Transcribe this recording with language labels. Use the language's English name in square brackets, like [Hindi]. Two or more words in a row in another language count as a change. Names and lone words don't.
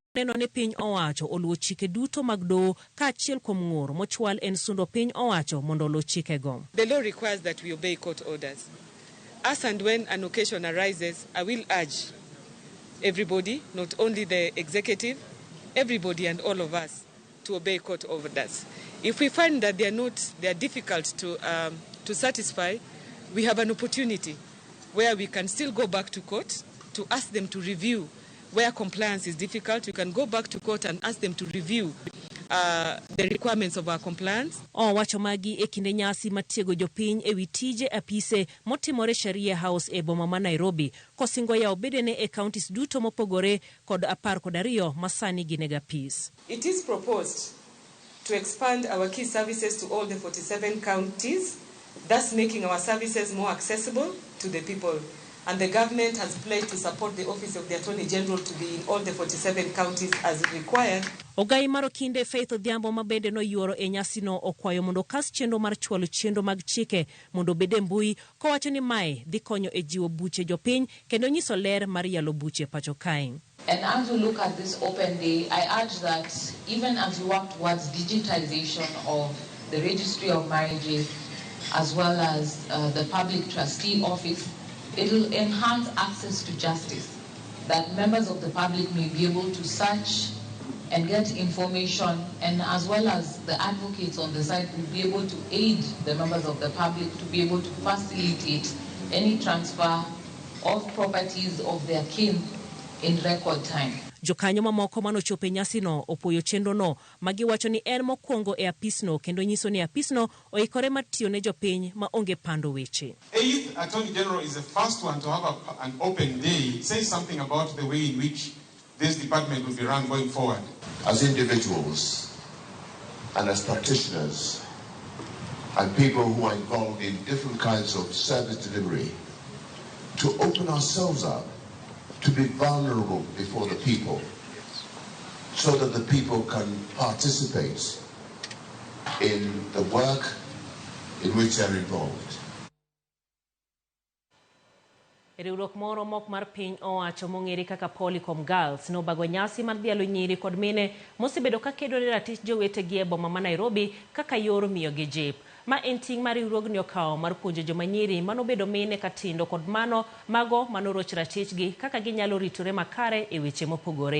[Luo (Kenya and Tanzania)] Neno ni piny owacho oluwo chike duto mag doho ka achiel kuom ng'ur mochwal en sundo piny owacho mondo oluw chikego. [English] The law requires that we obey court orders. As and when an occasion arises, I will urge everybody, not only the executive, everybody and all of us to obey court orders. If we find that they are difficult to satisfy, we have an opportunity where we can still go back to court to ask them to review. Where compliance is difficult, you can go back to court and ask them to review the requirements of our compliance. [Luo (Kenya and Tanzania)] Owacho magi e kinde nyasi matiego jopiny ewi tije apise motimore Sharia House e boma ma Nairobi kosingo yawo bedene e counties duto mopogore kod 12 masani ginega peace. [English] It is proposed to expand our key services to all the 47 counties, thus making our services more accessible to the people. And the government has pledged to support the Office of the Attorney General to be in all the 47 counties as required. [Luo (Kenya and Tanzania)] Ogai maro kinde Faith Odhiambo mabende no yuoro e nyasi no okwayo mondo kas chenro mar chwalo chenro mag chike mondo bede mbui kowacho ni mae dhi konyo e jiwo buche jopiny kendo nyiso ler mar yalo buche pacho kae. [English] And as we look at this open day, I urge that even as we work towards digitization of the registry of marriages as well as the public trustee office, it will enhance access to justice, that members of the public may be able to search and get information, and as well as the advocates on the side will be able to aid the members of the public to be able to facilitate any transfer of properties of their kin in record time. [Luo (Kenya and Tanzania)] Jokanyo mamoko manochopo e nyasi no opoyo chenro no magiwacho ni en mokwongo e apisno kendo nyiso ni apisno oikore matiyo ne jopiny ma onge pando weche. [English] Eighth Attorney General is the first one to have an open day. Say something about the way in which this department will be run going forward. As individuals and as practitioners and people who are involved in different kinds of service delivery, to open ourselves up, to be vulnerable before the people, so that the people can participate in the work in which they're involved. [Luo (Kenya and Tanzania)] Riwruok moro mok mar piny owacho mong'ere kaka Polycom Girls nobago nyasi mar dhialo nyiri kod mine mosebedo ka kedo ne ratich jowetegi e boma ma Nairobi kaka yor miyogi jip. Ma en ting' mar riwruogni okawo mar puonjo joma nyiri manobedo mine katindo kod mano mago manoroch ratichgi kaka ginyalo ritore makare e weche mopogore.